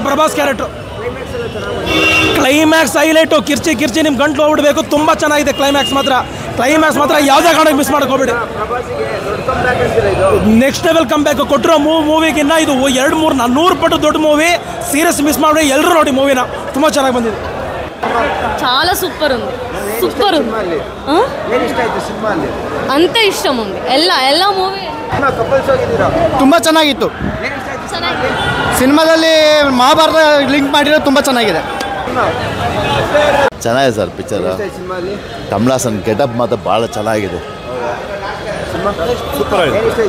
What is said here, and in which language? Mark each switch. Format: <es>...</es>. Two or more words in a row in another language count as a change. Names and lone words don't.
<kn>ಪ್ರಭಾಸ್</kn> <en>character climax highlight,</en> <kn>ಕಿರ್ಚಿ ನಿಮ್ಮ ಗಂಟ್ಲು ಹೋಗ್ಬಿಡ್ಬೇಕು. ತುಂಬ ಚೆನ್ನಾಗಿದೆ ಕ್ಲೈಮ್ಯಾಕ್ಸ್ ಮಾತ್ರ ಯಾವುದೇ ಕಾರಣಕ್ಕೆ ಮಿಸ್ ಮಾಡೋಕೆ ಹೋಗ್ಬೇಡಿ.</kn> <en>next level comeback</en> <kn>ಕೊಟ್ಟಿರೋ ಮೂವಿಗಿನ್ನ ಇದು 2-3-400 ಪಟ್ಟು ದೊಡ್ಡ ಮೂವಿ.</kn> <en>serious miss</en> <kn>ಮಾಡಿ ಎಲ್ಲರೂ ನೋಡಿ ಮೂವಿನ. ತುಂಬ ಚೆನ್ನಾಗಿ ಬಂದಿದೆ.</kn> <te>చాలా సూపర్ ఉంది. అంత ఇష్టం ఉంది.</te> <kn>ಎಲ್ಲ ಮೂವಿ ತುಂಬ ಚೆನ್ನಾಗಿತ್ತು. ಸಿನಿಮಾದಲ್ಲಿ ಮಹಾಭಾರತ ಲಿಂಕ್ ಮಾಡಿರೋದು ತುಂಬ ಚೆನ್ನಾಗಿದೆ. ಚೆನ್ನಾಗಿದೆ</kn> <en>sir picture.</en> <kn>ಕಮಲಾಸನ್ ಗೆಟಪ್ ಮಾತ್ರ ಭಾಳ ಚೆನ್ನಾಗಿದೆ. ಸೂಪರ್ ಆಗಿದೆ.</kn>